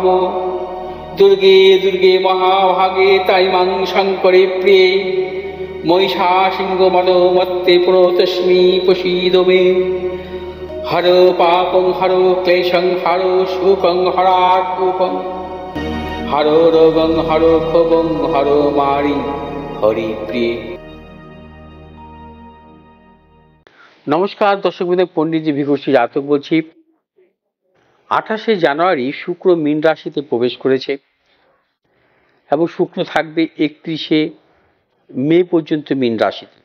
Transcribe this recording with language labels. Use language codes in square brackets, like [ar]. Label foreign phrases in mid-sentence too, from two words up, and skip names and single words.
[sa] दुर्गे दुर्गे महाभागे ताई मां शङ्करे प्रिये महिषासिंहमदमत्ते प्रणतोऽस्मि प्रसीद मे। हरो पापं हरो क्लेशं हरो शोकं हरात्मकं हरो रोगं हरो क्षोभं हरो मारि हरि प्रिय। [bn] নমস্কার দর্শক বন্ধু, পণ্ডিতজি ভিঘোষী জাতক বলছি। 28শে জানুয়ারি শুক্র মীন রাশিতে প্রবেশ করেছে এবং শুক্র থাকবে 31শে মে পর্যন্ত মীন রাশিতে।